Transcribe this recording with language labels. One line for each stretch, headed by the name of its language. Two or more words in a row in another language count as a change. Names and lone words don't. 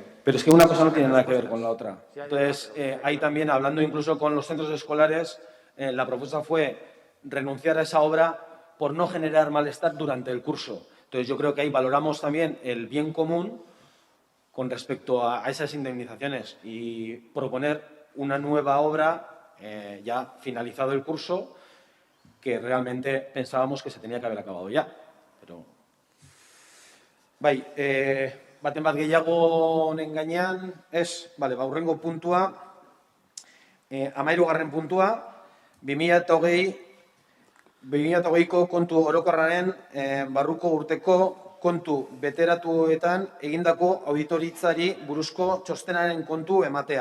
Spanish: Pero es que una cosa no tiene nada que ver con la otra. Entonces, ahí también, hablando incluso con los centros escolares, la propuesta fue renunciar a esa obra por no generar malestar durante el curso. Entonces, yo creo que ahí valoramos también el bien común con respecto a esas indemnizaciones y proponer una nueva obra ya finalizado el curso que realmente pensábamos que se tenía que haber acabado ya. Pero...
Basque: Bai, baten bat gehiago honen gainean, bale, hurrengo puntua, 13. puntua, 2020ko kontu orokorraren barruko urteko kontu beteratuetan egindako auditoritzari buruzko txostenaren kontu ematea.